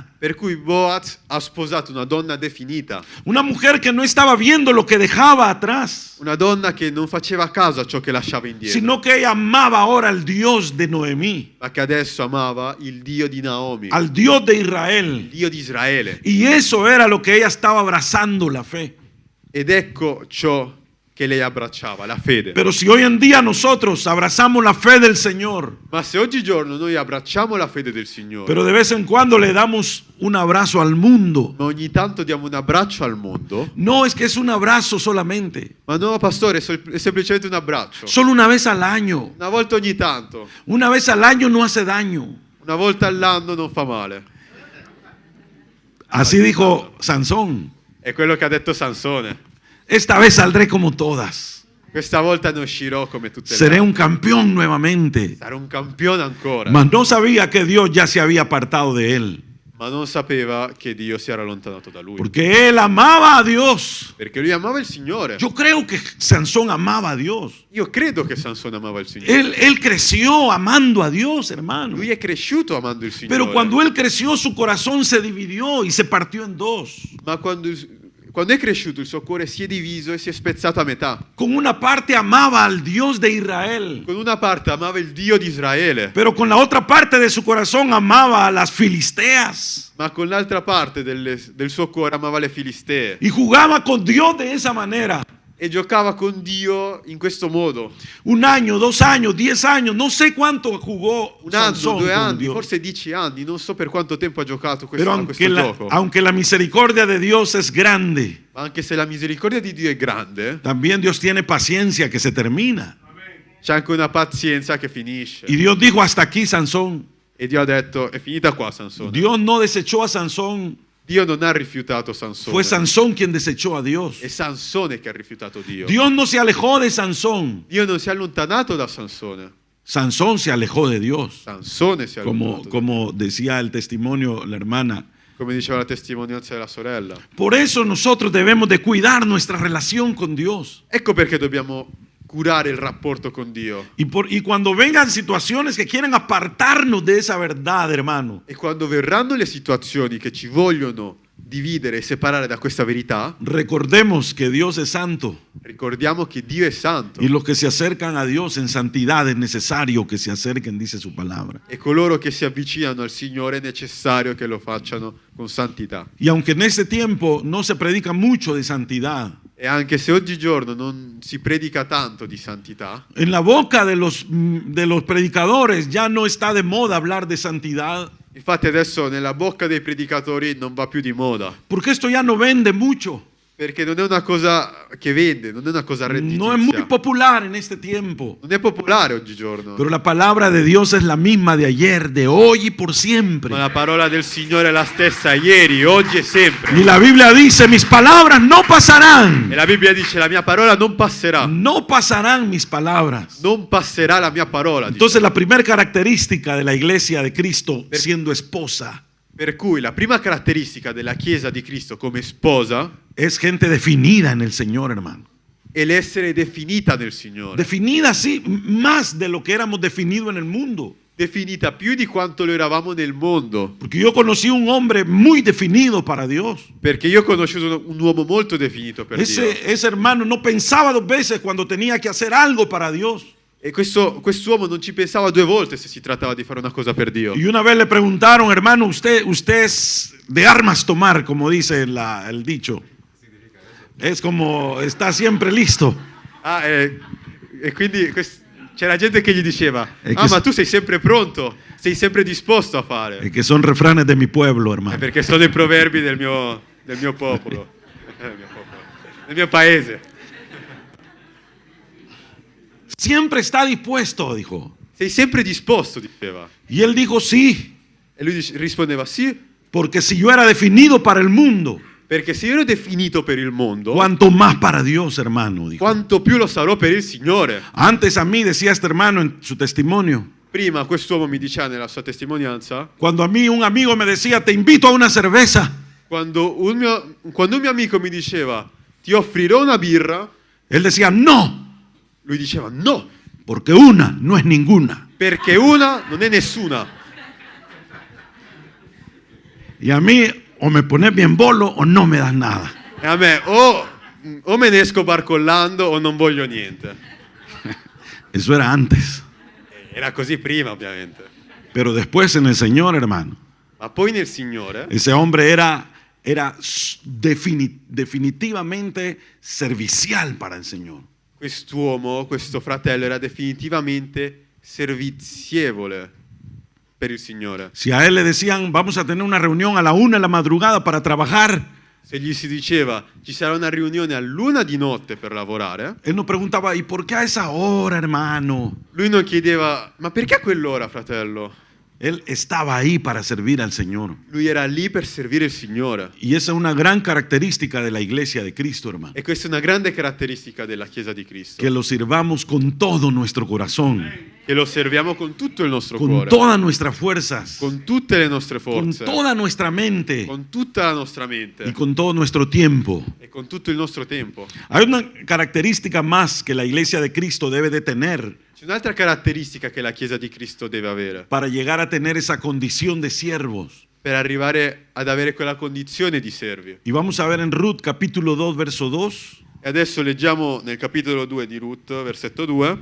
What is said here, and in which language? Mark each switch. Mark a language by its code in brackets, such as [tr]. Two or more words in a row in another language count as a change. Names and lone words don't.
[it] Per cui Boaz ha sposato una donna definita. [es] Una mujer que no estaba viendo lo que dejaba atrás, [it] Una donna che non faceva caso a ciò che lasciava indietro. [es] sino que ella amaba ahora al Dios de Noemí, [it] Ma che adesso amava il Dio di Naomi. [es] al Dios de [it] Il [es] Israel. [it] Dio di Israele. [es] Y eso era lo que ella estaba abrazando, la fe. [it] Ed ecco ciò che lei abbracciava, la fede. [es] Pero si hoy en día nosotros abrazamos la fe del Señor, [it] Ma se oggigiorno noi abbracciamo la fede del Signore, [es] pero de vez en cuando le damos un abrazo al mundo, [it] ma ogni tanto diamo un abbraccio al mondo, [es] no es que es un abrazo solamente, [it] ma no, pastore, è semplicemente un abbraccio. [es] solo una vez al año. [it] Una volta ogni tanto, [es] Una vez al año no hace daño. [it] una volta all'anno non fa male. [es] Así dijo Sansón. [it] È quello che ha detto Sansone. [es] Esta vez saldré como todas. [it] Questa volta ne uscirò come tutte le [es] Seré [it] altre. [es] un campeón nuevamente. [it] Sarò un campione ancora. [es] Mas no sabía que Dios ya se había apartado de él. [it] Ma non sapeva che Dio si era allontanato da lui. [es] Porque él amaba a Dios. [it] Perché lui amava il Signore. [es] Yo creo que Sansón amaba a Dios. [it] Io credo che Sansone amava il Signore. [es] Él creció amando a Dios, hermano. [it] Lui è cresciuto amando il Signore. [es] Pero cuando él creció, su corazón se dividió y se partió en dos. [it] Ma quando quando è cresciuto il suo cuore si è diviso e si è spezzato a metà. [es] Con una parte amaba al Dios de Israel, [it] Con una parte amava il Dio di Israele, [es] pero con la otra parte de su corazón amaba a las filisteas. [it] ma con l'altra parte del suo cuore amava le Filistee. [es] Y jugaba con Dios de esa manera. [it] E giocava con Dio in questo modo. [es] 1 año, 2 años, 10 años, no sé cuánto jugó [it] Un anno, [es] Sansón [it] 2 [es] con [it] anni, [es] Dios. [it] forse 10 anni, non so per quanto tempo ha giocato [es] Pero [it] a questo gioco. [es] aunque la misericordia de Dios es grande, [it] Ma anche se la misericordia di Dio è grande, [es] también Dios tiene paciencia que se termina. [it] c'è anche una pazienza che finisce. [es] Y Dios dijo, hasta aquí, Sansón. [it] E Dio ha detto, è finita qua Sansone. [es] Dios no desechó a Sansón, [it] Dio non ha rifiutato Sansone. [es] fue Sansón quien desechó a Dios. [it] È Sansone che ha rifiutato Dio. [es] Dios no se alejó de Sansón, [it] Dio non si è allontanato da Sansone. [es] Sansón se alejó de Dios. [it] Sansone si è allontanato. [es] Como decía el testimonio la hermana. [it] Come diceva la testimonianza della sorella. [es] Por eso nosotros debemos de cuidar nuestra relación con Dios. [it] Ecco perché dobbiamo curare il rapporto con Dio. [es] Y cuando vengan situaciones que quieren apartarnos de esa verdad, hermano, [it] E quando verranno le situazioni che ci vogliono dividere e separare da questa verità, [es] recordemos que Dios es santo. [it] ricordiamo che Dio è santo. [es] Y los que se acercan a Dios en santidad es necesario que se acerquen, dice su palabra. [it] E coloro che si avvicinano al Signore è necessario che lo facciano con santità. [es] Y aunque en este tiempo no se predica mucho de santidad, [it] E anche se oggigiorno non si predica tanto di santità, [es] en la boca de los predicadores ya no está de moda hablar de santidad, [it] infatti adesso nella bocca dei predicatori non va più di moda, [es] porque esto ya no vende mucho. [it] perché non è una cosa che vende, non è una cosa [es] No es muy [it] redditizia. [es] popular en este tiempo. [it] Non è popolare oggigiorno. [es] Pero la palabra de Dios es la misma de ayer, de hoy y por siempre. [it] Ma la parola del Signore è la stessa ieri, oggi e sempre. [es] Y la Biblia dice, mis palabras no pasarán. [it] E la Bibbia dice la mia parola non passerà. [es] No pasarán mis palabras. [it] Non passerà la mia parola. [es] dice. Entonces la primera característica de la iglesia de Cristo siendo esposa [it] Per cui la prima caratteristica della Chiesa di Cristo come sposa [es] es gente definida en el Señor, hermano. [it] è l'essere definita nel Signore. [es] Definida, sí, más de lo que éramos definidos en el mundo. [it] Definita più di quanto lo eravamo nel mondo. [es] Porque yo conocí un hombre muy definido para Dios. [it] Perché io ho conosciuto un uomo molto definito per Dio. [es] Ese hermano no pensaba 2 veces cuando tenía que hacer algo para Dios. [it] E quest'uomo non ci pensava 2 volte se si trattava di fare una cosa per Dio. [es] Y una vez le preguntaron, hermano, usted es de armas tomar, como dice el dicho. Es como, está siempre listo. [it] E quindi c'era gente che gli diceva, E che ma tu sei sempre pronto, sei sempre disposto a fare. [es] Que son refranes de mi pueblo, hermano. [it] Perché sono i proverbi del mio popolo, del mio paese. [es] Siempre está dispuesto, dijo. [it] Sei sempre disposto, diceva. [es] Y él dijo, sí, [it] E lui rispondeva sì, [es] porque si yo era definido para el mundo, [it] perché se io ero definito per il mondo, [es] cuanto más para Dios, hermano, dijo. [it] quanto più lo sarò per il Signore. [es] Antes a mí, decía este hermano en su testimonio, [it] Prima quest'uomo mi diceva nella sua testimonianza, [es] cuando a mí un amigo me decía, te invito a una cerveza, [it] quando un mio amico mi diceva ti offrirò una birra, [es] él decía, no, [it] lui diceva no, [es] porque una no es ninguna. [it] perché una non è nessuna. [es] Y a mí o me pones bien bolo o no me das nada. [it] E a me o me ne esco barcollando o non voglio niente. [es] Eso era antes. [it] Era così prima, ovviamente. [es] Pero después en el Señor, hermano, [it] Ma poi nel Signore, [es] ese hombre era definitivamente servicial para el Señor. [it] quest'uomo, questo fratello, era definitivamente servizievole per il Signore. [es] Si a él le decían, vamos a tener una reunión a la 1 de la madrugada para trabajar, [it] Se gli si diceva ci sarà una riunione all'1 di notte per lavorare, [es] él no preguntaba, ¿y por qué a esa hora, hermano? [it] lui non chiedeva ma perché a quell'ora, fratello? [es] Él estaba ahí para servir al Señor. [it] Lui era lì per servire il Signore. [es] Y esa es una gran característica de la iglesia de Cristo, hermano. [it] E questa è una grande caratteristica della Chiesa di Cristo. [es] Que lo sirvamos con todo nuestro corazón, [it] Che lo serviamo con tutto il nostro [es] con [it] cuore, [es] todas nuestras fuerzas, [it] con tutte le nostre [es] con [it] forze, [es] toda nuestra mente [it] con tutta la nostra [es] y [it] mente [es] con todo nuestro tiempo. [it] e con tutto il nostro tempo. [es] Hay una característica más que la iglesia de Cristo debe de tener [it] C'è un'altra caratteristica che la Chiesa di Cristo deve avere [es] para llegar a tener esa condición de siervos. [it] per arrivare ad avere quella condizione di servi. [es] Y vamos a ver en Ruth capítulo 2, verso 2, [it] E adesso leggiamo nel capitolo 2 di Ruth, versetto 2,